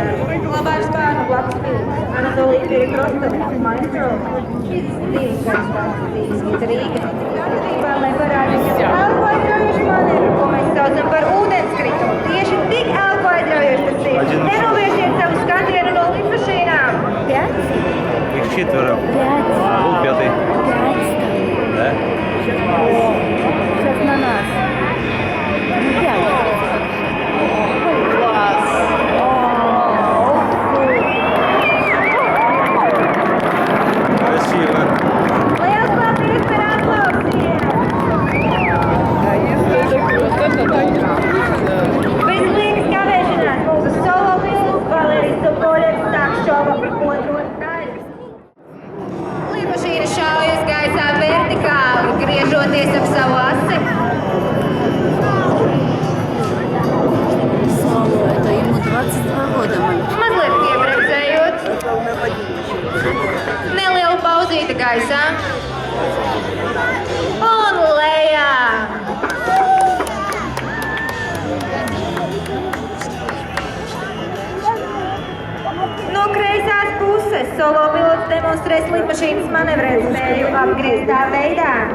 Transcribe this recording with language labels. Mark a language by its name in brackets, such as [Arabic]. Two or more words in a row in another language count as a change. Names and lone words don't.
[Latvian] Labā spāna blakus pilots Anatolija Pirkrostovs, Maestro, 32 gadus vecs dzīves vieta Rīga. Būtībā, lai parādītu elku aizraujošu manevru, ko mēs saucam par ūdenskritumu, tieši tik elku aizraujoši tas ir. Nenovēršiet savu skatienu no lidmašīnām. Ja? [Russian] Их 4. А был 5. Да? Сейчас на нас. Ну, 5. Класс. Красиво. [Latvian] Liels paldies par aplausiem! Bez liekas kavēšanās mūsu solo pilns Valērijas Soboļevs sāk šova otro daļu. Lidmašīna šaujas gaisā vertikāli, griežoties ap savu asi. [Russian] Это ему 22 года, мальчик. [Latvian] Mazliet iebremzējot. Neliela pauzīte gaisā. Un lejā! No kreisās puses solo pilots demonstrēs lidmašīnas manevrētspēju apgrieztā veidā.